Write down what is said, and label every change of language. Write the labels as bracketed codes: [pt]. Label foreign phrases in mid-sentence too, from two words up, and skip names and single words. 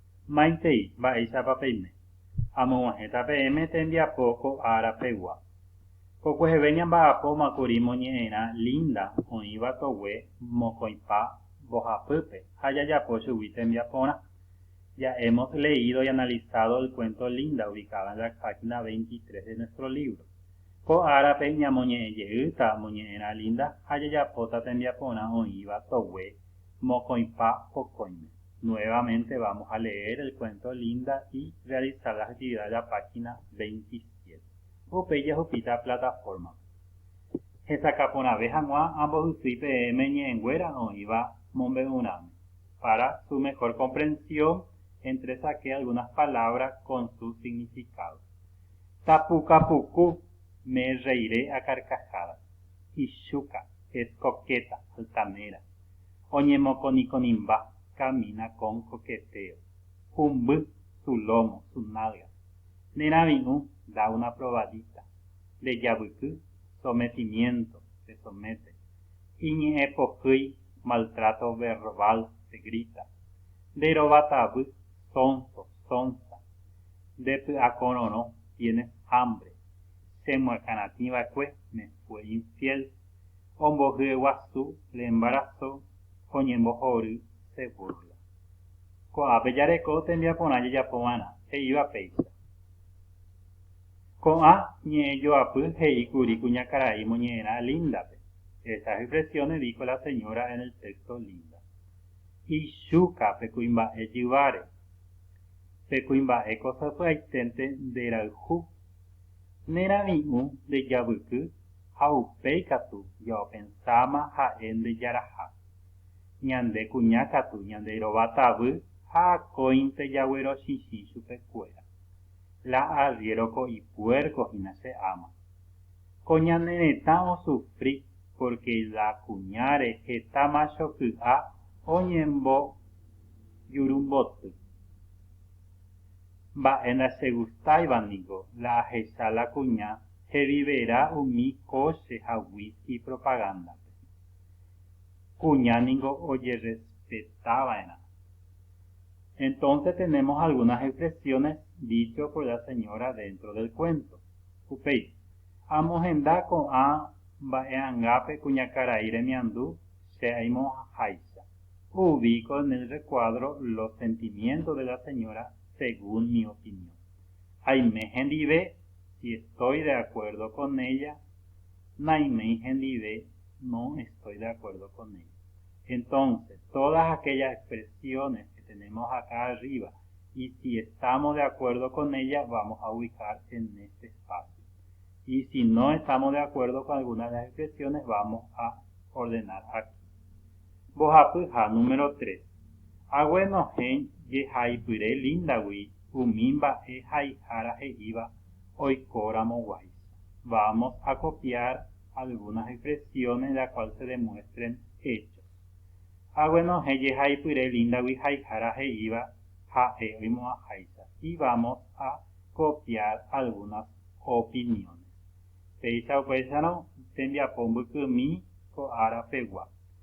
[gn] Maitei, mba'éichapa peime. Amog̃uahẽta peẽme tembiapo ko'ára pegua. Kokueheve ñamba'apómakuri moñe'ẽrã Linda oĩva togue mokõipa mbohapýpe ha jajapo chugui tembiaporã. [es] Ya hemos leído y analizado el cuento Linda ubicada en la página 23 de nuestro libro. [gn] Ko'árape ñamoñe'ẽjeýta moñe'ẽrã Linda ha jajapóta tembiaporã oĩva togue mokõipa pokõime. [es] Nuevamente vamos a leer el cuento Linda y realizar las actividades de la página 27. [gn] Upe jahupíta plataforma. Hesakaporãve hag̃ua ambohysýi peẽme ñe'ẽnguéra oĩva mombe'uráme. [es] Para su mejor comprensión, entresaqué algunas palabras con su significado. Tapucapucú, me reiré a carcajadas. Ishuka, es coqueta, altanera. Oñemokonikonimba, camina con coqueteo. Humby, su lomo, su nalga. Neravi'ũ, da una probadita. Rejavyky, sometimiento, se somete. Iñe'ẽpohýi, maltrato verbal, se grita. Nderovatavy, sonso, sonsa. [gn] Ndepy'akorõrõ, [es] tienes hambre. Chemuakaratĩva'ekue, me fue infiel. Ombohyeguasu, le embarazó. Oñembohory, se burla. [gn] Ko'ápe jareko tembiaporã jajapova'erã, he'íva péicha. Ko'ã ñe'ẽjoapy he'íkuri kuñakarai moñe'ẽrã Lindape. [es] Estas expresiones dijo la señora en el texto Linda. [gn] Ichúka pekuimba'e jyváre. Pekuimba'éko sapy'aiténte nderayhu. Neravi'ũ rejavyky ha upéi katu jaopensáma ha'e ndejaraha. Ñande kuñakatu ñanderovatavy ha akóinte jaguerochichĩ chupekuéra. La arriero ko ipuercohína che ama. Ko ñane retã osufrí [es] porque la [gn] kuñáre heta machoky'a oñembojurumboty. Mba'e ndachegustaivaniko la ahecha la kuña heviverá umi coche ha whisky propaganda. Kuñáningo oyerespetava'erã. [es] Entonces tenemos algunas expresiones dichas por la señora dentro del cuento. [gn] Upéi. Amohenda ko'ã mba'e'angápe kuñakarai remiandu che aimohaicha. [es] Ubico en el recuadro los sentimientos de la señora según mi opinión. [gn] Aime hendive, [es] si estoy de acuerdo con ella. [gn] Naimei hendive, [es] no estoy de acuerdo con ella. Entonces, todas aquellas expresiones que tenemos acá arriba, y si estamos de acuerdo con ella, vamos a ubicar en este espacio. Y si no estamos de acuerdo con alguna de las expresiones, vamos a ordenar aquí. [gn] Bohapyha número 3. Aguenohẽ jehaipyre Lindagui umi mba'e haihára he'íva oikóramoguáicha. [es] Vamos a copiar algunas expresiones de las cuales se demuestren hechos. [gn] Aguenohẽ jehaipyre Lindagui haihára he'íva ha'e oimo'ãháicha. [es] Y vamos a copiar algunas opiniones. [gn] Péicha upéicharõ tembiapo mbykymi ko'ára pegua.